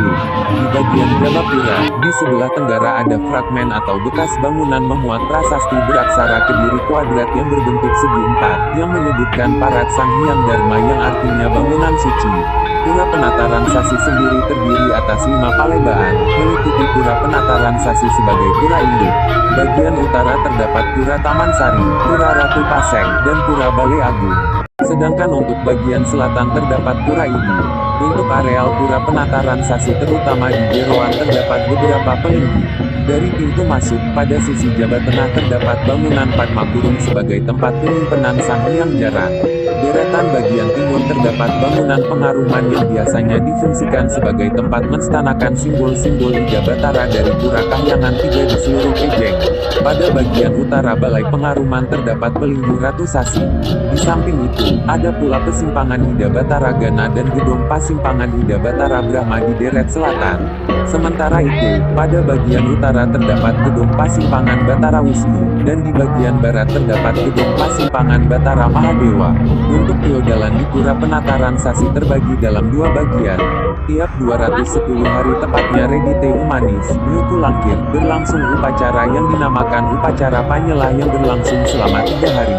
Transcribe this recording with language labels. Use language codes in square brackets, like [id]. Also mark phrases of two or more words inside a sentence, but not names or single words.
[id] Di bagian Jabapura, di sebelah tenggara ada fragmen atau bekas bangunan memuat prasasti beraksara Kediri kuadrat yang berbentuk segi empat, yang menyebutkan Parat Sang Hyang Dharma yang artinya bangunan suci. Pura Penataran Sasi sendiri terdiri atas 5 palebaan, meliputi Pura Penataran Sasi sebagai pura induk. Bagian utara terdapat Pura Taman Sari, Pura Ratu Paseng, dan Pura Balai Agung. Sedangkan untuk bagian selatan terdapat Pura Idi. Untuk areal Pura Penataran Sasi terutama di Jeroan terdapat beberapa pelinggi. Dari pintu masuk, pada sisi jabat tengah terdapat bangunan Padma Kurung sebagai tempat penyimpanan Sang Hyang Jaran. Deretan bagian timur terdapat bangunan pengaruman yang biasanya difungsikan sebagai tempat menstanakan simbol-simbol Ida Batara dari Pura Kahyangan 3 di seluruh Pejeng. Pada bagian utara balai pengaruman terdapat pelindung Ratu Sasi. Di samping itu, ada pula pesimpangan Ida Batara Gana dan gedung pasimpangan Ida Batara Brahma di deret selatan. Sementara itu, pada bagian utara terdapat gedung Pasimpangan Batara Wisnu, dan di bagian barat terdapat gedung Pasimpangan Batara Mahadewa. Untuk feodalan di Pura Penataran Sasi terbagi dalam dua bagian. Tiap 210 hari tepatnya Redite Umanis, Nyuku Langkir, berlangsung upacara yang dinamakan Upacara Panyelah yang berlangsung selama 3 hari.